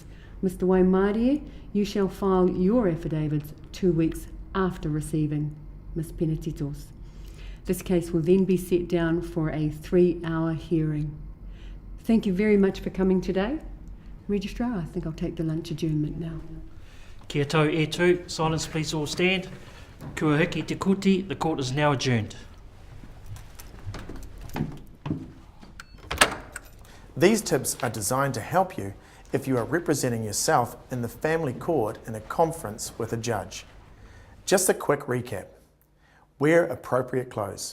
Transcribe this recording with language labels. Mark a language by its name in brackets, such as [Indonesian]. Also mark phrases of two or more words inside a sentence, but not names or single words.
[English] Mr Waimarie, you shall file your affidavits 2 weeks after receiving Ms Penatito's. This case will then be set down for a 3-hour hearing. Thank you very much for coming today. Registrar, I think I'll take the lunch adjournment now. [Māori] Kia tau e tu. [English] Silence please all stand. [Māori] Kua hiki te kuti. [English] The court is now adjourned. These tips are designed to help you if you are representing yourself in the family court in a conference with a judge. Just a quick recap. Wear appropriate clothes.